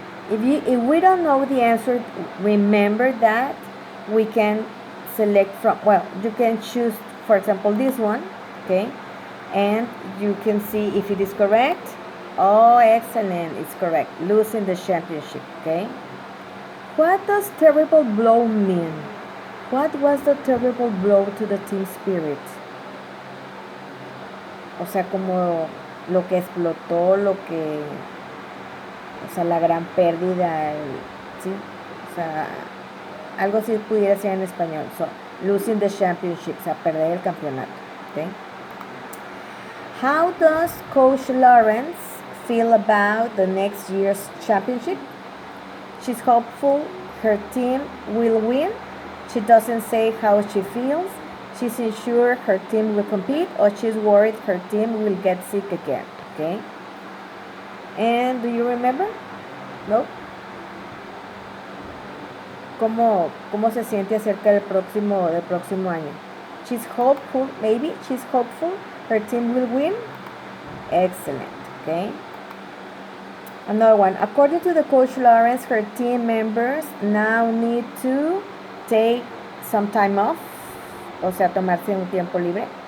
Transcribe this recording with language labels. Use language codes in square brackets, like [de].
[en] If we don't know the answer, remember that we can select from, well, you can choose, for example, this one, okay? And you can see if it is correct. Oh, excellent, it's correct. Losing the championship, okay? What does terrible blow mean? What was the terrible blow to the team spirit? [es] O sea, como lo que explotó, o sea, la gran pérdida, ¿sí? O sea, algo así pudiera ser en español. [en] So, losing the championship, [es] o sea, perder el campeonato, ¿okay? [en] How does Coach Lawrence feel about the next year's championship? She's hopeful her team will win. She doesn't say how she feels. she's unsure her team will compete, or she's worried her team will get sick again. Okay. And do you remember? No. [es] ¿Cómo se siente acerca del próximo año? [en] She's hopeful, maybe she's hopeful her team will win. Excellent. Okay. Another one. According to the coach Lawrence, her team members now need to take some time off, [es] o sea, tomarse un tiempo libre.